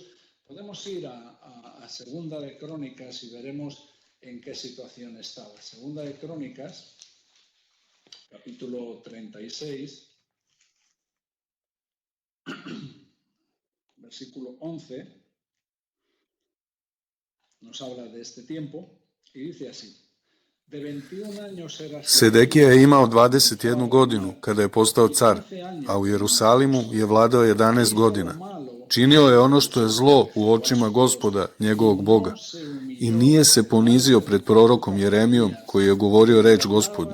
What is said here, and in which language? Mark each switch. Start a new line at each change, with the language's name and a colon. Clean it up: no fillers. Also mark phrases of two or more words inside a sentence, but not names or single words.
Spanish: Podemos ir a Segunda de Crónicas y veremos en qué situación estaba. Segunda de Crónicas, capítulo 36, versículo 11, nos habla de este tiempo i dice así.
Serbian: Sedekija je imao 21 godinu kada je postao car, a u Jerusalimu je vladao 11 godina. Činio je ono što je zlo u očima Gospoda, njegovog Boga, i nije se ponizio pred prorokom Jeremijom koji je govorio reč Gospodnju.